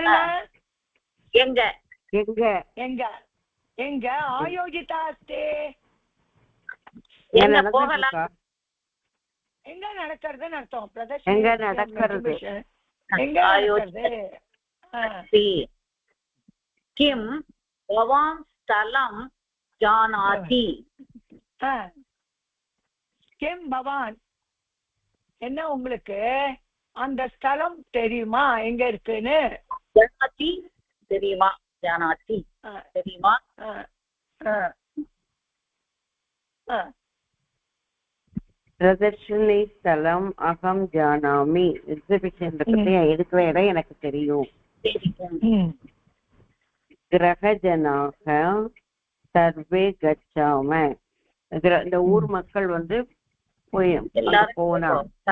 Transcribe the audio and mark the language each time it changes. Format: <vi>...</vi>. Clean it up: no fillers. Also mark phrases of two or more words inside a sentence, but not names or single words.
<ta>எங்க எங்க எங்க எங்க</ta> <sa>आयोजिता अस्ति</sa> <ta>எங்க போகலாம் எங்க நடக்கிறதுன்னு அர்த்தம் பிரதர்ஷினி எங்க நடக்கிறது எங்க நடக்கிறது</ta> <sa>किं भवान् स्थलं जानाति किं भवान्</sa> <ta>என்ன உங்களுக்கு அந்த ஸ்தலம் தெரியுமா எங்க இருக்குன்னு ஜானாதி தெரியுமா ஜானாதி தெரியுமா</ta> <sa>प्रदर्शिनी स्थलम् अहम् जानामि</sa> <ta>எக்ஸிபிஷன் இருக்கிற இடம் எனக்கு தெரியும்</ta> <sa>गृहजनाः सर्वे गच्छाम</sa> <ta>இந்த ஊர் மக்கள் வந்து போகலாம்</ta>